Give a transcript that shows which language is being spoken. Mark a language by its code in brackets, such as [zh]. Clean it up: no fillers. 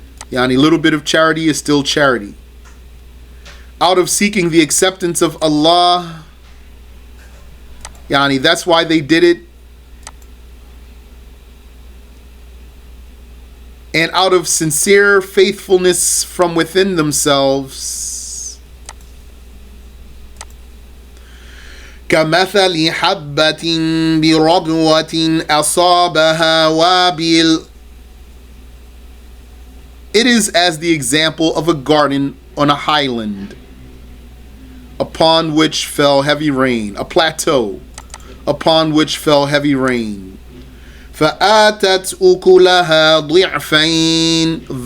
[en] A little bit of charity is still charity. Out of seeking the acceptance of Allah. That's why they did it. And out of sincere faithfulness from within themselves. [ar] كمثل حبة بربوة أصابها وابل. [en] It is as the example of a garden on a highland upon which fell heavy rain, a plateau upon which fell heavy rain. [ar] فآتت أكلها ضعفين.